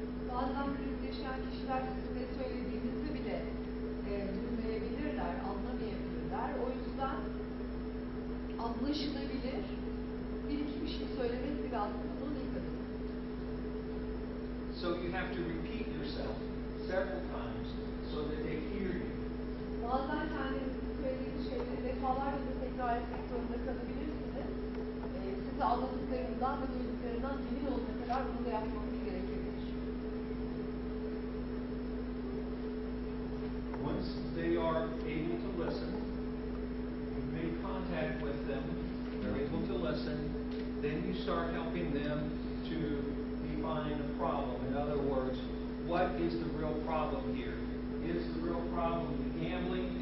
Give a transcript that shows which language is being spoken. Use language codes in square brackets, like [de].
[tr] Bazen kriz yaşayan kişiler sizin ne söylediğinizi bile duymayabilirler, anlamayabilirler. O yüzden anlaşılabilir bir iki bir şey söylemek bile aslında buna dikkat edin. [en] So you have to repeat yourself several times so that they hear you. [tr] Bazen kendinizin söylediğiniz şeyleri defalarca da tekrar etmek zorunda kalabilirsiniz. Size anladıklarından ve duyduklarından emin olana kadar bunu da yapmamız gerekebilir. [en] Once they are able to listen, you've made contact with them, they're able to listen, then you start helping them to define a problem. In other words, what is the real problem here? Is the real problem the gambling?